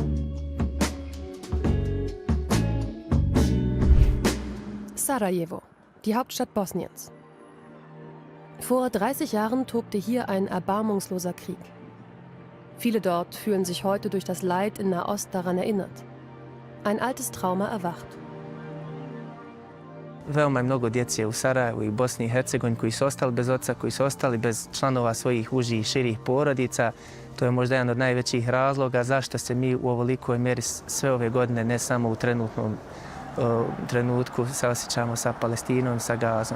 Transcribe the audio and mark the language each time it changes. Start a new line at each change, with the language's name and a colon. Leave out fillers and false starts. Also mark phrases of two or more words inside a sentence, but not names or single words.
German: Sarajevo. die Hauptstadt Bosniens. Vor 30 Jahren tobte hier ein erbarmungsloser Krieg. Viele dort fühlen sich heute durch das Leid in Nahost daran erinnert. Ein altes Trauma erwacht.
Bosnian: Veoma je mnogo djece u Sarajevu i Bosni i Hercegovini koji su ostali bez oca, koji su ostali bez članova svojih užih i širih porodica. To je možda jedan od najvećih razloga zašto se mi u ovolikoj mjeri sve ove godine, ne samo u trenutnom trenutku, se osjećamo sa Palestinom, sa Gazom.